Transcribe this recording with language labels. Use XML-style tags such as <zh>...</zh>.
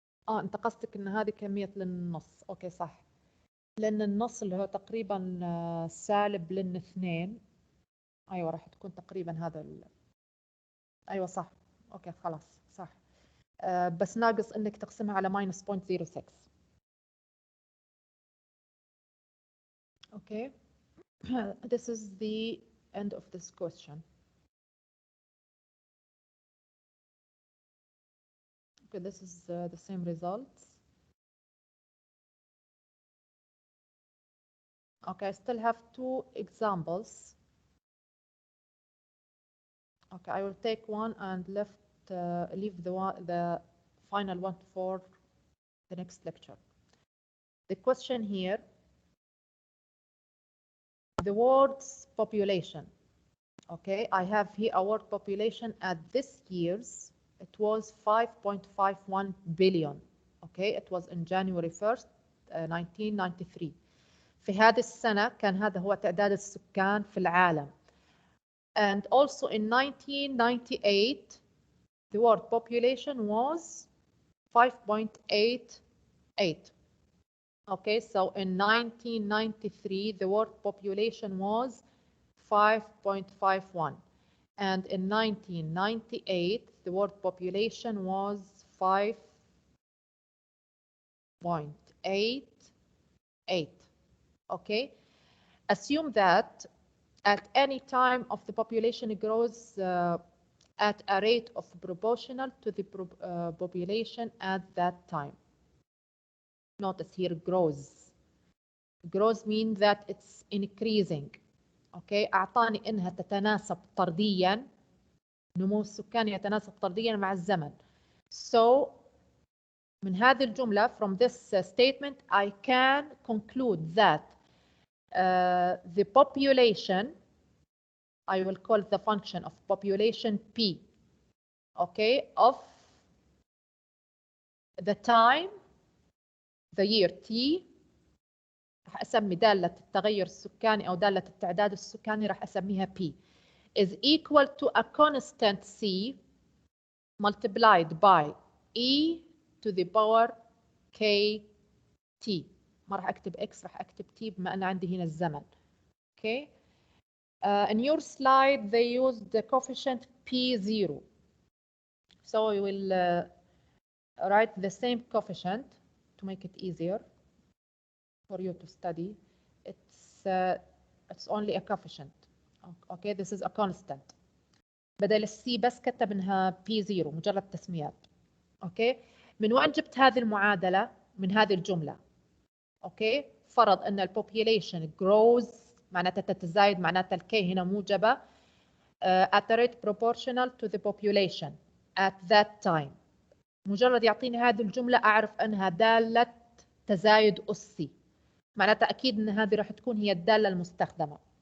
<ar>أنت قصدك إن هذه كمية للنص. أوكي صح، لأن النص اللي هو تقريبا سالب لن 2. أيوة راح تكون تقريبا هذا أيوة صح. أوكي خلاص صح. بس ناقص إنك تقسمها على minus 0.06.</ar> <en>Okay. This is the end of this question. Okay, this is the same results. Okay, I still have 2 examples. Okay, I will take one and leave the final one for the next lecture. The question here, the world's population. Okay, I have here a world population at this year's. It was 5.51 billion. Okay, it was in January 1st, 1993.</en> <ar>في هذه السنة كان هذا هو تعداد السكان في العالم.</ar> <en>And also in 1998, the world population was 5.88. Okay, so in 1993, the world population was 5.51. And in 1998, the world population was 5.88. Okay, assume that at any time of the population grows at a rate of proportional to the population at that time. Notice here grows. Grows means that it's increasing.</en> <ar>Okay, أعطاني إنها تتناسب طرديا، نمو السكان يتناسب طرديا مع الزمن.</ar> <en>So</en> <ar>من هذه الجملة,</ar> <en>from this statement, I can conclude that the population, I will call the function of population P, okay, of the time, the year T،</en> <ar>راح أسمي دالة التغير السكاني أو دالة التعداد السكاني راح أسميها</ar> <en>P, is equal to a constant C multiplied by E to the power KT.</en> <ar>ما راح أكتب X، راح أكتب T بما أن عندي هنا الزمن.</ar> <en>Okay. In your slide, they used the coefficient P0. So we will write the same coefficient to make it easier for you to study. It's only a coefficient. Okay, this is a constant.</en> <ar>بدل السي بس كتبناها P0 مجرد تسميات.</ar> <en>Okay.</en> <ar>من وين جبت هذه المعادلة؟ من هذه الجملة.</ar> <en>Okay.</en> <ar>فرض أن</ar> <en>population grows</en> <ar>معناتها تتزايد، معناتها الكي هنا موجبة</ar> <en>at a rate proportional to the population at that time.</en> <ar>مجرد يعطيني هذه الجملة أعرف أنها دالة تزايد أسي، معناتها أكيد أن هذه راح تكون هي الدالة المستخدمة.</ar>